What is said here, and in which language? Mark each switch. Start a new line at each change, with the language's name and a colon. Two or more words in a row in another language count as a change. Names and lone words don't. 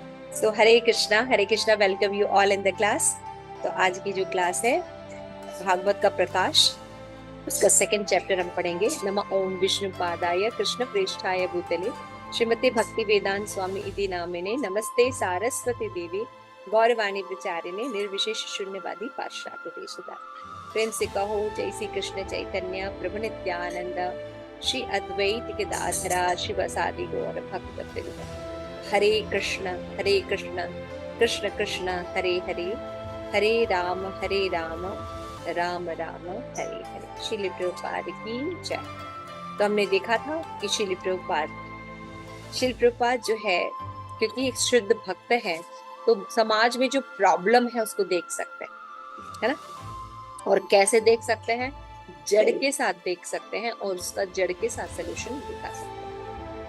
Hindi: सो हरे कृष्णा,
English: welcome you all in the class.
Hindi: तो आज की जो क्लास है भागवत का प्रकाश, उसका
English: second chapter
Hindi: हम पढ़ेंगे।
Sanskrit: नमः ओम विष्णु पादाय कृष्ण प्रेष्ठाय भूतले श्रीमती भक्ति वेदांत स्वामी इति नामिने नमस्ते सारस्वती देवी गौरवाणी विचारिणे निर्विशेष शून्यवादी पाश्चात्य देशदा।
Hindi: प्रेम से कहो
Sanskrit: जय श्री कृष्ण चैतन्य प्रभु नित्यानंद श्री अद्वैत गदाधरा शिवसादि गौर भक्त वृंद। हरे कृष्ण कृष्ण कृष्ण हरे हरे, हरे राम राम राम हरे हरे।
Hindi: श्रील प्रभुपाद की जय। तो हमने देखा था कि श्रील प्रभुपाद जो है, क्योंकि एक शुद्ध भक्त है तो समाज में जो प्रॉब्लम है उसको देख सकते हैं, है ना। और कैसे देख सकते हैं? जड़ के साथ देख सकते हैं और उसका जड़ के साथ सोल्यूशन दिखा सकते हैं।